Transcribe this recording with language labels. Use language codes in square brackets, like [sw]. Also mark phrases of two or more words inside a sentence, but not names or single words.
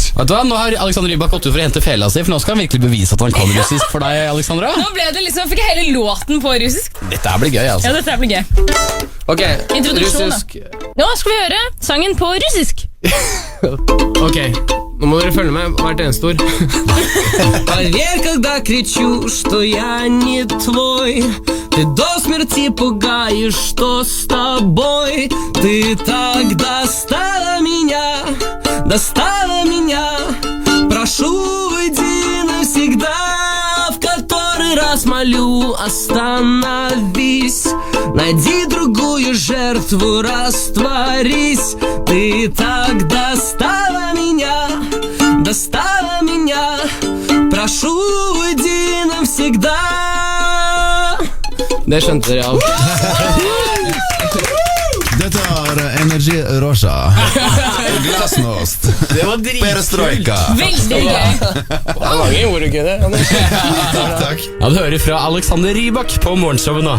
[no] Vet du hva, nå har Alexander Rybak gått ut for å hente fela si, for nå skal han virkelig bevise at han kan russisk for deg, Alexandra. Nå ble det liksom, fikk jeg hele låten på russisk. Dette her blir gøy, altså. Ja, dette her blir gøy. Ok, Introduksjon, russisk. Nå skal vi høre sangen på russisk. Ok, nå må dere følge med hvert eneste ord. [ru] Поверь, когда кричу, что я не твой. Ты до смерти пугаешь, что с тобой. Ты так достала меня. Прошу, уйди навсегда. В который раз молю, остановись. Найди другую жертву, растворись. Ты так достала меня. Прошу, уйди навсегда. [no] Det skjønte dere alt. Dette Energy Rosa. Glasnost. Det var dritkult. Perestrojka. Veldig gøy. Det var mange ord ikke det, Anders. Takk. Ja, du hører fra Alexander Rybak på morgenshowet nå.